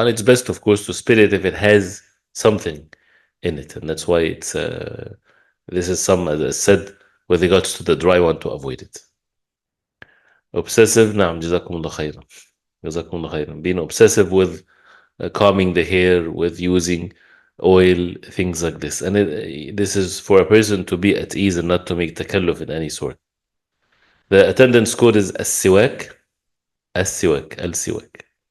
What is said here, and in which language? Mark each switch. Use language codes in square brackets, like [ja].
[en] And it's best, of course, to spit it if it has something in it, and that's why this is as I said, with regards to the dry one, to avoid it. Obsessive, [ar] نعم, جزاكم الله خيرا. جزاكم الله خيرا. [en] Being obsessive with combing the hair, with using oil, things like this. And this is for a person to be at ease and not to make takalluf in any sort. The attendance code is as-siwak. As-siwak. Al-siwak.